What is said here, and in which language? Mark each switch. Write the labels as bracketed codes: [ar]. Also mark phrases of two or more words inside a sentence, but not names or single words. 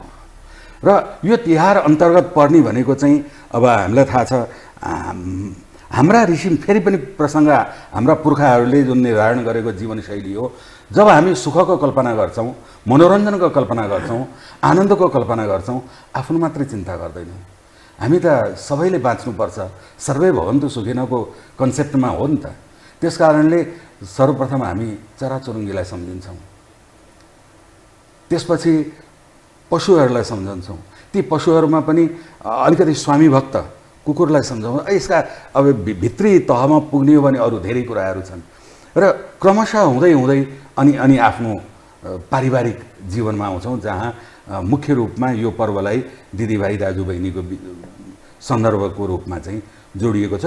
[ne] र यो तिहार अन्तर्गत पर्ने भनेको चाहिँ अब हामीलाई थाहा छ, हाम्रा ऋषि, फेरि पनि प्रसङ्ग हाम्रा पुर्खाहरूले जुन निर्धारण गरेको जीवनशैली हो। जब हामी सुखको कल्पना गर्छौँ, मनोरञ्जनको कल्पना गर्छौँ, आनन्दको कल्पना गर्छौँ, आफ्नो मात्रै चिन्ता गर्दैनौँ। हामी त सबैले बाँच्नुपर्छ, [sa] सर्वै भवन्तु सुखिनको [ne] कन्सेप्टमा हो नि त। त्यस कारणले सर्वप्रथम हामी चराचुरुङ्गीलाई सम्झिन्छौँ, त्यसपछि पशुहरूलाई सम्झन्छौँ। ती पशुहरूमा पनि अलिकति स्वामी भक्त कुकुरलाई सम्झाउँ। यसका अब भित्री तहमा पुग्ने हो भने अरू धेरै कुराहरू छन् र क्रमशः हुँदै हुँदै अनि आफ्नो पारिवारिक जीवनमा आउँछौँ, जहाँ मुख्य रूपमा यो पर्वलाई दिदीभाइ दाजुबहिनीको सन्दर्भको रूपमा चाहिँ जोडिएको छ।